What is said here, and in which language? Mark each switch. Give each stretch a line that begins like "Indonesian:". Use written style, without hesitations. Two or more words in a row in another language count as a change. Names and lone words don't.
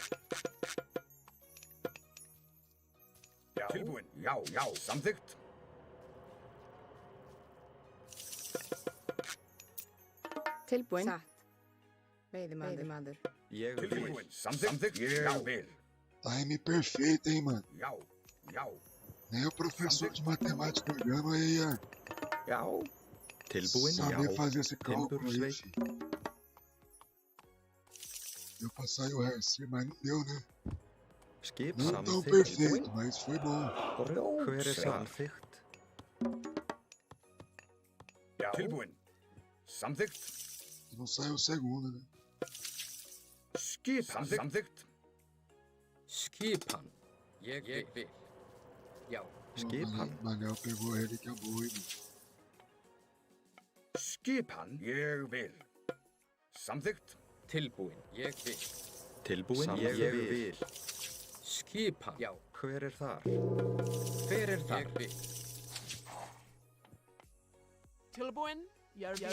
Icelandic: Tilbúin, já, samþykkt. Tilbúin. Satt. Veiðimaður. Ég vil. Tilbúin, samþykkt, ég vil.
Portuguese: Time perfeito, hein, mano?
Icelandic: Já.
Portuguese: Nem o professor de matemática programa aí ia
Icelandic: Já. Tilbúin, já.
Portuguese: saber fazer esse cálculo aí,
Icelandic: Timbursveit.
Portuguese: filho. Deu pra sair o resto, mas não deu, né?
Icelandic: Skip
Portuguese: Não tão
Icelandic: samþykkt.
Portuguese: perfeito, mas foi bom.
Icelandic: Hver er Grjótsveit. samþykkt? Já. Tilbúin, samþykkt.
Portuguese: Não saiu o segundo, né?
Icelandic: Skipan, samþykkt. Skipan, ég vil. Já. Skipan.
Portuguese: Manel pegou ele que é boi, mano.
Icelandic: Skipan, ég vil. Samþykkt. Tilbúin, ég vil. Tilbúin, ég vil. Skipan, já. Hver er þar? Hver er þar? Ég vil. Tilbúin. Ég vil.